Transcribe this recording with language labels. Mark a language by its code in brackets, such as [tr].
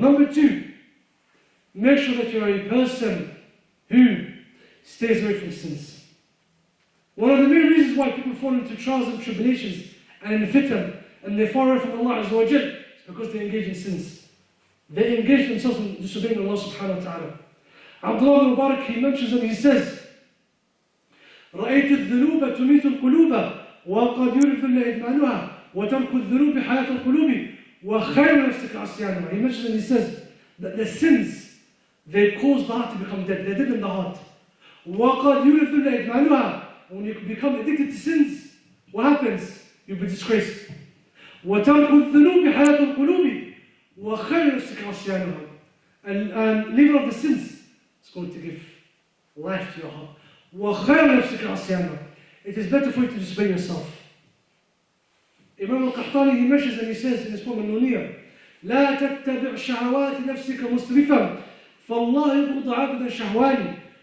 [en] Number two, make sure that you're a person who stays away from sins. One of the main reasons why people fall into trials and tribulations and in fitan and they fall away from Allah Azza wa Jal is because they engage in sins. They engage themselves in disobeying Allah subhanahu wa ta'ala. Abdul ibn Mubarak, he mentions and he says, [ar] رأيت الذنوب تميت القلوب وقد يورث إدمانها وترك الذنوب حياة القلوب وخير نفسك عصيانها. [en] He mentions and he says that the sins, they cause the heart to become dead. They're dead in the heart. [ar] وقد يورث إدمانها. [en] When you become addicted to sins, what happens? You'll be disgraced. [ar] وترك الذنوب حياة القلوب وخير نفسك عصيانها. [en] and leaver of the sins is going to give life to your heart. [ar] وَخَيْرَ نَفْسِكَ عَصِيَانَا. [en] It is better for you to disobey yourself. Imam al-Qahtani, he mentions and he says in his poem Al-Nuniyah, [ar] لا تتبع شهوات نفسك مسرفا فالله يبغض عبدا شهواني.